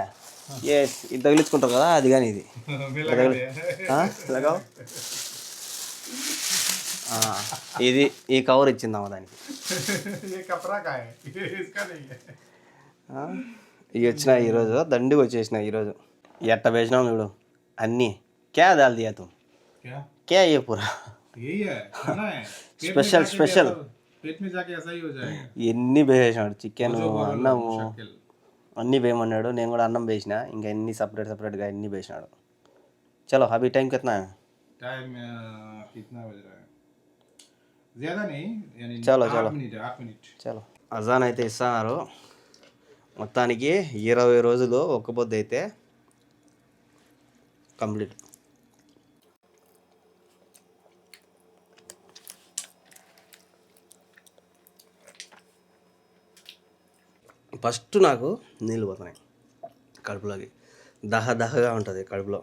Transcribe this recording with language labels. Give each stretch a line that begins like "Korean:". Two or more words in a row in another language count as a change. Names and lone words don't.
Telugu: ఎస్ ఇది తగిలించుకుంటారు కదా, అది కానీ ఇది లగావు. ఇది ఈ కవర్ ఇచ్చిందామా దానికి. ఇవి వచ్చినాయి ఈరోజు, దండిగా వచ్చేసినాయి ఈరోజు. ఎట్ట వేసినాం చూడు అన్నీ.
Hindi: क्या डाल दिया तुम, क्या ये पूरा यही है खाना है
English: special special
Hindi: पेट में जाके ऐसा ही हो जाएगा.
Telugu: ఎన్ని వేసినాడు, చికెన్ అన్నము అన్నీ వేయమన్నాడు. నేను కూడా అన్నం వేసిన, ఇంకా అన్ని సపరేట్గా అన్నీ వేసినాడు.
Hindi: चलो अभी टाइम కిतना है? टाइम कितना बज रहा है? ज्यादा नहीं यानी चलो 8 मिनट.
Telugu: చలో అజాన్ అయితే ఇస్తున్నారు. మొత్తానికి 20 రోజులు ఒక్క పొద్దు అయితే కంప్లీట్. ఫస్ట్ నాకు నీళ్ళు పోతున్నాయి కడుపులోకి, దహగా ఉంటుంది కడుపులో.